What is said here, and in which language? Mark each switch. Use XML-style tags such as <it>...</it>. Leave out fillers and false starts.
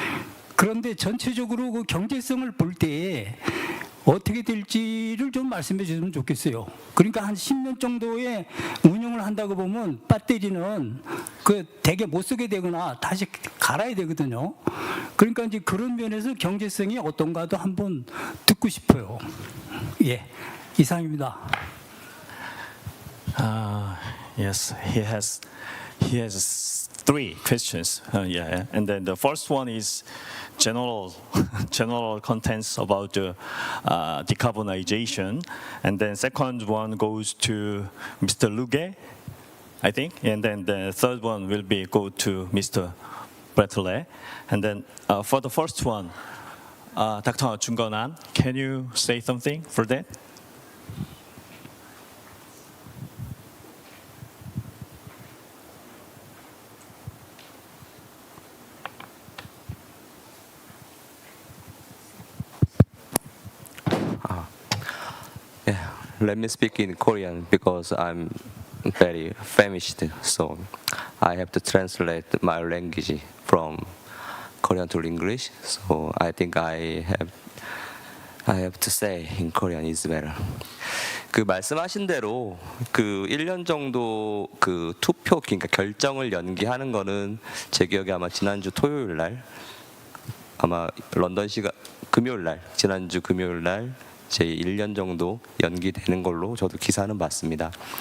<ko>그런데 전체적으로 그 경제성을 볼 때 어떻게 될지를 좀 말씀해 주시면 좋겠어요. 그러니까 한 10년 정도의 운영을 한다고 보면 배터리는 그 되게 못 쓰게 되거나 다시 갈아야 되거든요. 그러니까 이제 그런 면에서 경제성이 어떤가도 한번 듣고 싶어요. 예, 이상입니다.</ko> <en>Yes, he has three questions. Yeah, and then the first one is general contents about the decarbonization, and then second one goes to Mr. Luge, I think, and then the third one will go to Mr. Brettler, and then for the first one, Dr. Jungonan, can you say something for that? Let me speak in Korean because I'm very famished, so I have to translate my language from Korean to English. So I think I have to say in Korean is better.</en> <ko>그 말씀하신 대로 그 1년 정도 그 투표 그러니까 결정을 연기하는 거는 제 기억에 아마 지난주 토요일 날 아마 런던 시간 금요일 날 지난주 금요일 날 제 1년 정도 연기되는 걸로 저도 기사는 봤습니다.</ko>